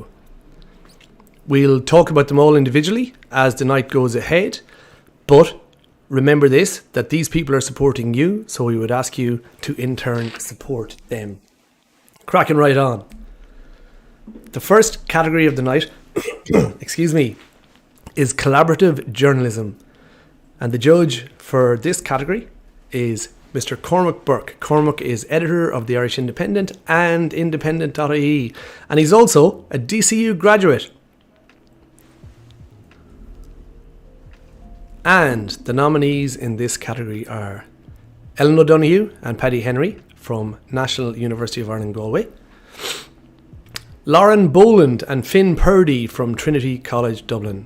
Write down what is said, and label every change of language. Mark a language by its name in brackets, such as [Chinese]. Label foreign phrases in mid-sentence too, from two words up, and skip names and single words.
[English] We'll talk about them all individually as the night goes ahead, but remember this, that these people are supporting you, so we would ask you to in turn support them. Cracking right on. The first category of the night excuse me, is collaborative journalism, and the judge for this category is Mr. Cormac Burke. Cormac is editor of the Irish Independent and Independent.ie, and he's also a DCU graduate. And the nominees in this category are Ellen O'Donoghue and Paddy Henry from National University of Ireland Galway, Lauren Boland and Finn Purdy from Trinity College Dublin.